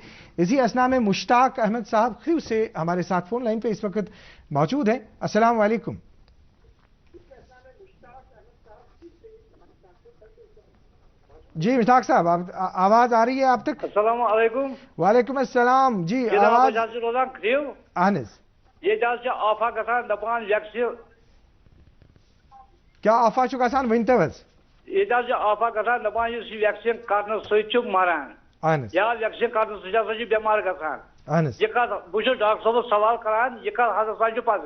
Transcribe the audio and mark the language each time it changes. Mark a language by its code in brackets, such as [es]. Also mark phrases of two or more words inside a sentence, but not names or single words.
[ur] اسی اسنا میں مشتاق احمد صاحب خیو سے ہمارے ساتھ فون لائن پہ اس وقت موجود ہیں. السلام علیکم. جی مشتاق صاحب آواز آ رہی ہے آپ تک؟ السلام علیکم. وعلیکم السلام. جی آواز [ks] اہنس یہ آفا گژھان دپان ویکسین کیا آفا چھُ گژھان ؤنۍتو حظ. یہ آفا گژھان دپان یُس یہِ ویکسین کرنہٕ سۭتۍ چھُ مران یا ویکسین کرنہٕ سۭتۍ ہسا چھُ بٮ۪مار گژھان. یہ کتھ بہٕ چھُس ڈاکٹر صٲبس سوال کران یہ کتھ ہسا چھُ پزر.